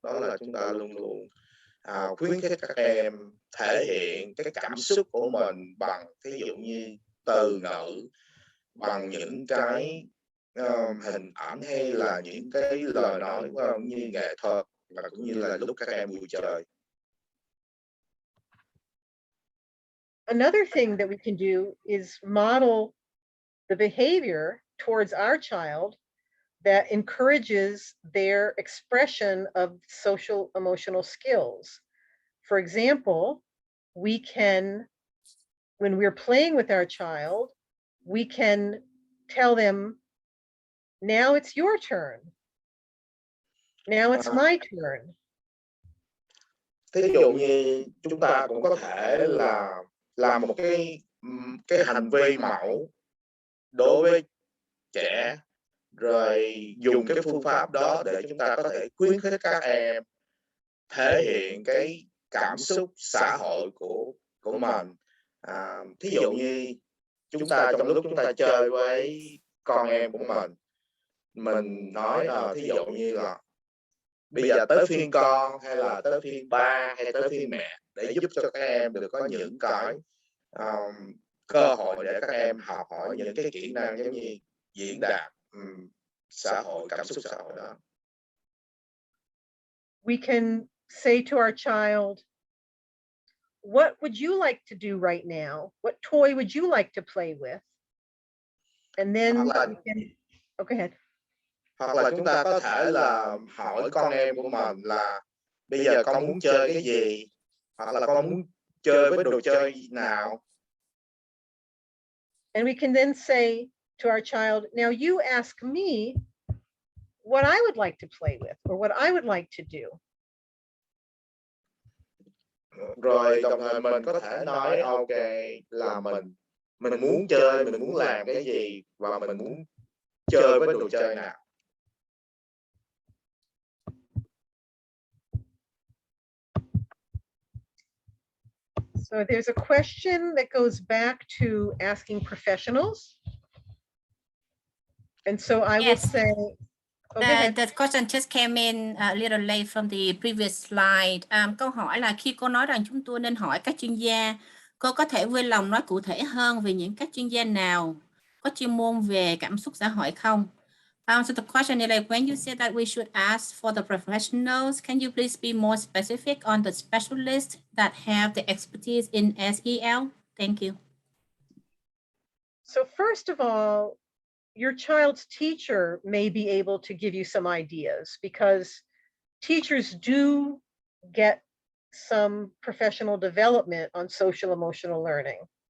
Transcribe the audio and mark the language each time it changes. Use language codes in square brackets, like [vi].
[vi] Đó là chúng ta luôn luôn khuyến khích các em thể hiện cái cảm xúc của mình bằng ví dụ như từ ngữ, bằng những cái hình ảnh hay là những cái lời nói như nghệ thuật và cũng như là lúc các em vui chơi. [en] Another thing that we can do is model the behavior towards our child that encourages their expression of social emotional skills. For example, we can, when we're playing with our child, we can tell them, now it's your turn. Now it's my turn. [vi] Thí dụ như chúng ta cũng có thể là làm một cái hành vi mẫu đối với trẻ, rồi dùng cái phương pháp đó để chúng ta có thể khuyến khích các em thể hiện cái cảm xúc xã hội của mình. Thí dụ như trong lúc chúng ta chơi với con em của mình nói thí dụ như là bây giờ tới phiên con, hay là tới phiên ba, hay tới phiên mẹ, để giúp cho các em được có những cái cơ hội để các em học hỏi những cái kỹ năng giống như diễn đạt xã hội, cảm xúc xã hội đó. [en] We can say to our child, what would you like to do right now? What toy would you like to play with? And then we can, go ahead. [vi] Hoặc là chúng ta có thể là hỏi con em của mình là bây giờ con muốn chơi cái gì, hoặc là con muốn chơi với đồ chơi nào. [en] And we can then say to our child, now you ask me what I would like to play with or what I would like to do. [vi] Rồi đồng thời mình có thể nói ok là mình muốn chơi, mình muốn làm cái gì và mình muốn chơi với đồ chơi nào. [en] So there's a question that goes back to asking professionals. And so I will say, The question just came in a little late from the previous slide. [vi] Câu hỏi là khi cô nói rằng chúng tôi nên hỏi các chuyên gia, cô có thể vui lòng nói cụ thể hơn về những các chuyên gia nào có chuyên môn về cảm xúc xã hội không? [en] So the question is like, when you say that we should ask for the professionals, can you please be more specific on the specialists that have the expertise in SEL? Thank you. So first of all, your child's teacher may be able to give you some ideas, because teachers do get some professional development on social emotional learning.